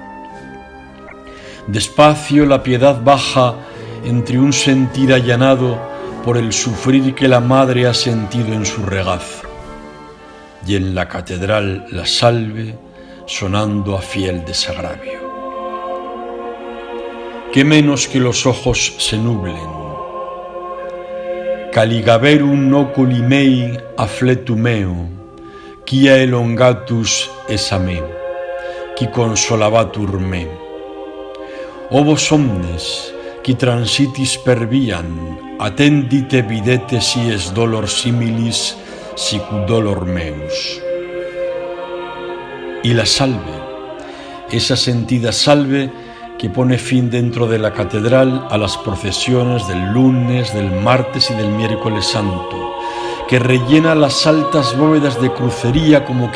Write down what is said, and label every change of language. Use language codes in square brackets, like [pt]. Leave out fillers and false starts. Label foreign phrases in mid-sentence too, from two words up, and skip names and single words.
[es] Despacio la piedad baja entre un sentir allanado por el sufrir que la madre ha sentido en su regazo, y en la catedral la salve sonando a fiel desagravio. ¿Qué menos que los ojos se nublen? [la] Caligaverum oculi mei affletu meo, quia elongatus es a me, qui consolabatur me. O vos omnes, qui transitis per viam, attendite videte si es dolor similis, sicut dolor meus. [es] Y la salve, esa sentida salve que pone fin dentro de la catedral a las procesiones del lunes, del martes y del miércoles santo, que rellena las altas bóvedas de crucería como